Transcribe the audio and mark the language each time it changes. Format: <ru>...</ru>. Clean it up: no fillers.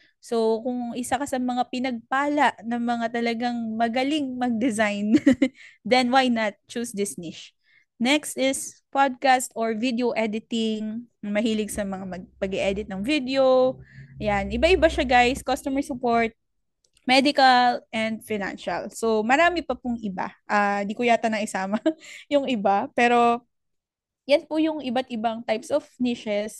<tl>So, kung isa ka sa mga pinagpala ng mga talagang magaling mag-design,</tl> <en>then why not choose this niche? Next is podcast or video editing.</en> <tl>Mahilig sa mga pag-edit ng video. Yan, iba-iba siya guys.</tl> <en>Customer support, medical, and financial.</en> <tl>So, marami pa pong iba. Di ko yata na isama yung iba. Pero, yan po yung iba't ibang types of niches.</tl>